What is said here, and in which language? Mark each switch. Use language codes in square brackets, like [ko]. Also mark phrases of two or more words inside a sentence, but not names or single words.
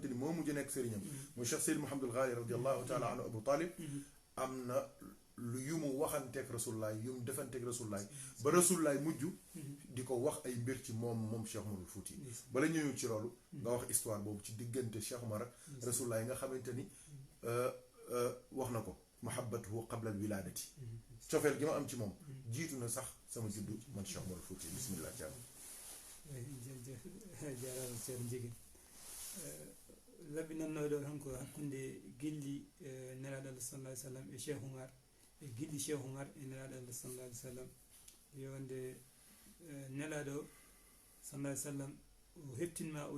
[wo] xamante ni moo mujj nekk sëriñam muy Cheikh Seyd Mouhamadul Ghali [ar] رضي الله تعالى عنه [wo] Abu Talib am na lu yu mu waxanteeg rasulullaay yu mu defanteeg rasulullaay ba rasulullaay mujj di ko wax ay mbir ci moom Cheikh Umarul Fuuti bala ñëw ci loolu nga wax histoire boobu ci diggante Cheikh Umar ak rasulullaay nga xamante ni wax na ko [ar] محبته قبل الولادة [wo] cofeel gi ma am ci moom jiitu na sax sama juddu man Cheikh Umarul Fuuti bismillah jàmm [ff] jaaraama Ceerno Njigin labbinannoɗo tan ko hakkunde gilli nelaɗo Allah [ar] صلى الله عليه وسلم [ff] e Cheikh Oumar e gilli Cheikh Oumar e nelaɗo Allah [ar] صلى الله عليه وسلم [ff] yonde nelaɗo [ar] صلى الله عليه وسلم [ff] o heptinma o